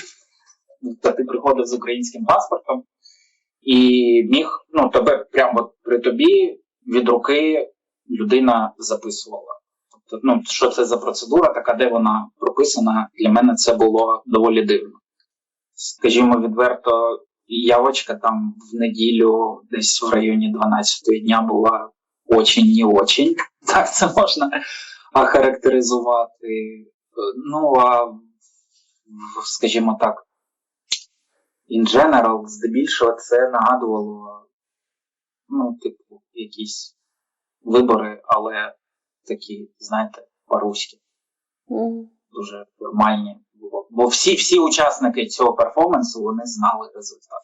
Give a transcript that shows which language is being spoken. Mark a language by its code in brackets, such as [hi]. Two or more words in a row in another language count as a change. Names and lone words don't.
[uk] Тобто ти приходив з українським паспортом і міг, тебе прямо при тобі від руки людина записувала. Тобто, що це за процедура така, де вона прописана, для мене це було доволі дивно. Скажімо відверто, явочка там в неділю десь в районі 12-ї дня була [ru] очень не очень. [uk] Так це можна охарактеризувати. Скажімо так, [en] in general, [uk] здебільшого це нагадувало, якісь вибори, але такі, знаєте, по-руськи. Дуже нормальні. Бо всі учасники цього перформансу, вони знали результат.